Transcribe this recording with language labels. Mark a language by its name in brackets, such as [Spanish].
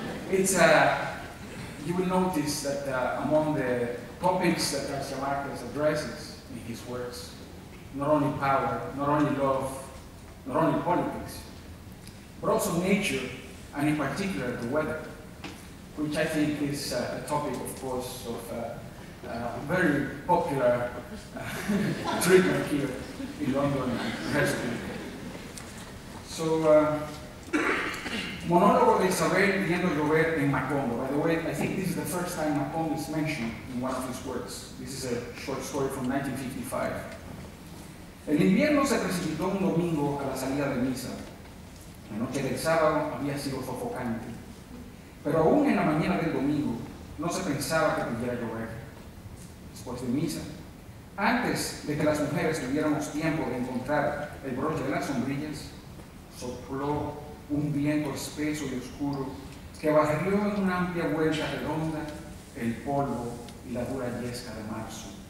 [English] It's you will notice that among the topics that García Márquez addresses in his works, not only power, not only love, not only politics, but also nature, and in particular the weather, which I think is a topic, of course, of very popular treatment here in London and the rest of the UK. So, Monólogo de Isabel viendo llover en Macondo. By the way, I think this is the first time Macondo is mentioned in one of his works. This is a short story from 1955. [Spanish] El invierno se precipitó un domingo a la salida de misa. La noche del sábado había sido sofocante. Pero aún en la mañana del domingo no se pensaba que pudiera llover. Después de misa, antes de que las mujeres tuviéramos tiempo de encontrar el broche de las sombrillas, sopló un viento espeso y oscuro que barrió en una amplia vuelta redonda el polvo y la dura yesca de marzo.